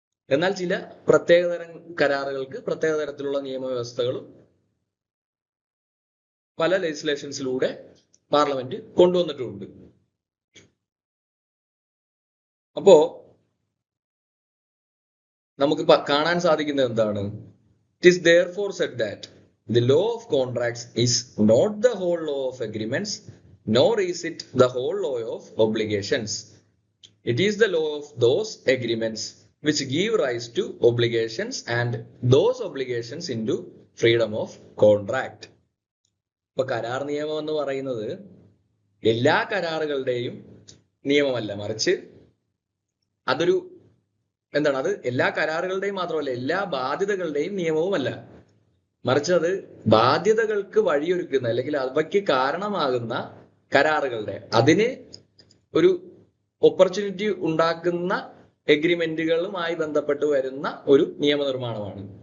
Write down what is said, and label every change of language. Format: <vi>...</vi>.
<ml>എന്നാൽ ചില പ്രത്യേകതരം കരാറുകൾക്ക് പ്രത്യേക തരത്തിലുള്ള നിയമവ്യവസ്ഥകളും പല ലെജിസ്ലേഷൻസിലൂടെ പാർലമെന്റ് കൊണ്ടുവന്നിട്ടുമുണ്ട്. അപ്പോ നമുക്ക് കാണാൻ സാധിക്കുന്നത് എന്താണ്?</ml> <en>It is therefore said that the law of contracts is not the whole law of agreements, nor is it the whole law of obligations. It is the law of those agreements which give rise to obligations and those obligations into freedom of contract.</en> <ml>ഇപ്പൊ കരാർ നിയമം എന്ന് പറയുന്നത് എല്ലാ കരാറുകളുടെയും നിയമമല്ല, മറിച്ച് അതൊരു എന്താണ്, അത് എല്ലാ കരാറുകളുടെയും മാത്രമല്ല എല്ലാ ബാധ്യതകളുടെയും നിയമവുമല്ല, മറിച്ച് അത് ബാധ്യതകൾക്ക് വഴിയൊരുക്കുന്ന അല്ലെങ്കിൽ അവയ്ക്ക് കാരണമാകുന്ന കരാറുകളുടെ അതിന് ഒരു ഓപ്പർച്യൂണിറ്റി ഉണ്ടാക്കുന്ന എഗ്രിമെന്റുകളുമായി ബന്ധപ്പെട്ട് വരുന്ന ഒരു നിയമനിർമ്മാണമാണ്.</ml>